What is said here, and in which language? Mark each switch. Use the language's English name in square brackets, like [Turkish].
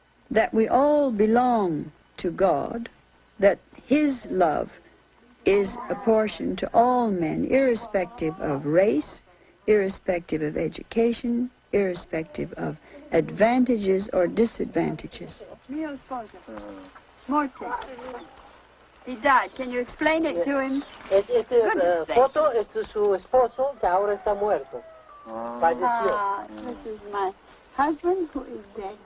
[English] That we all belong to God, that His love is apportioned to all men, irrespective of race, irrespective of education, irrespective of advantages or disadvantages. [Italian] Mio sposo. Morte. [English] He died. Can you explain it to him? [Spanish] Foto es de su esposo que ahora está muerto. Falleció. [English] This is my husband who is dead.